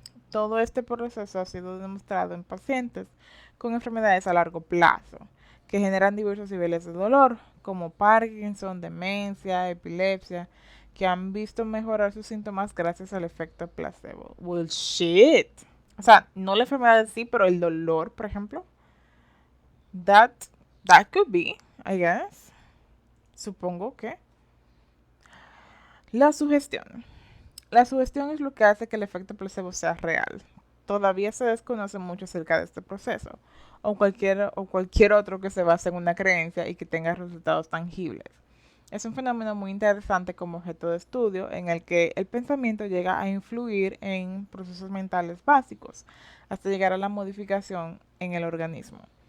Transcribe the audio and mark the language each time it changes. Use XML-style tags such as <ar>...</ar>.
<es>Todo este proceso ha sido demostrado en pacientes con enfermedades a largo plazo que generan diversos niveles de dolor, como Parkinson, demencia, epilepsia, que han visto mejorar sus síntomas gracias al efecto placebo.</es> <en>Well, shit.</en> <es>O sea, no la enfermedad en sí, pero el dolor, por ejemplo.</es> <en>That, that could be, I guess.</en> <es>Supongo que. La sugestión. La sugestión es lo que hace que el efecto placebo sea real. Todavía se desconoce mucho acerca de este proceso, o cualquier otro que se base en una creencia y que tenga resultados tangibles. Es un fenómeno muy interesante como objeto de estudio en el que el pensamiento llega a influir en procesos mentales básicos hasta llegar a la modificación en el organismo.</es>